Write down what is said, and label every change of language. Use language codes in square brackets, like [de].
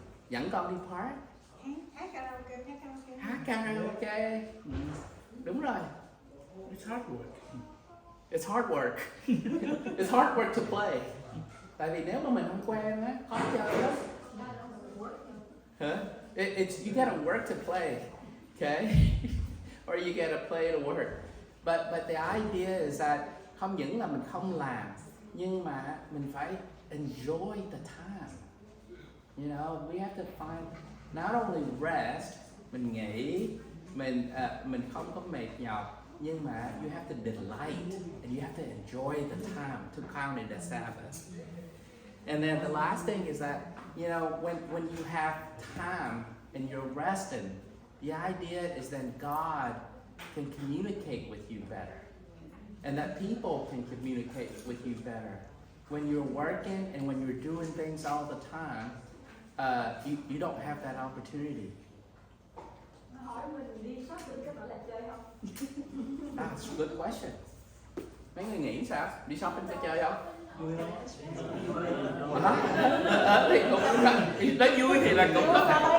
[vi] Dẫn con đi park. Hát karaoke. Hát karaoke. Đúng rồi. [en] It's hard work. It's hard work. It's hard work to play. [vi] Tại vì nếu mà mình không quen á, khó chơi lắm. Huh? [en] It's you gotta work to play, okay? Or you gotta play to work. But the idea is that [vi] không những là mình không làm, nhưng mà mình phải [en] enjoy the time. You know, we have to find not only rest, [vi] mình nghỉ, mình không có mệt nhọc, nhưng mà [en] you have to delight and you have to enjoy the time to count it as Sabbath. And then the last thing is that, you know, when you have time and you're resting, the idea is then God can communicate with you better. And that people can communicate with you better. When you're working and when you're doing things all the time, you don't have that opportunity. [vi] Hỏi mình đi shopping có phải là chơi không? [en] That's a good question. [vi] Mấy người nghĩ sao? Đi shopping có chơi không? Thì cũng nói vui thì là cũng có thể.